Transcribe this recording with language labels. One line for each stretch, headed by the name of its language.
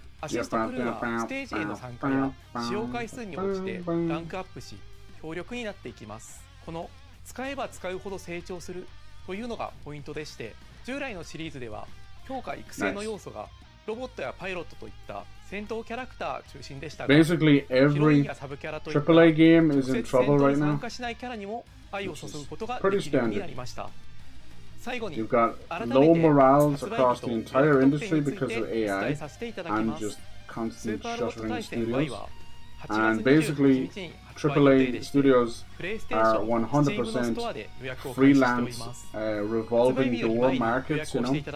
Japanese: アシストクルーはステージへの参加や使用回数に応じてランクアップし強力になっていきます。この使えば使うほど成長するというのがポイントでして、従来のシリーズでは強化育成の要素がロボットやパイロットといった戦闘キャラクター中心でしたが、
English: Basically every AAA game is in trouble right now.
Japanese: 参加しないキャラにも愛を注ぐことができるようになりました。最後に
English: You've got low morals across the entire industry because of AI and just constant shuttering studios. And basically, AAA studios are 100% freelance, revolving door markets, you know.